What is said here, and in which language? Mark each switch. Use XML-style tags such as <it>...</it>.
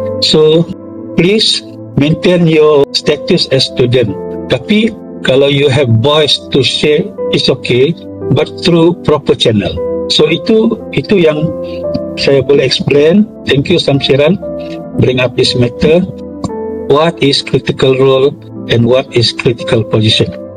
<en>So, please maintain your status as student.</en> <ms>Tapi kalau</ms> <en>you have voice to share, it's okay, but through proper channel.</en> <ms>So itu yang saya boleh explain.</ms> <en>Thank you Samsiran, bring up this matter. What is critical role and what is critical position?</en>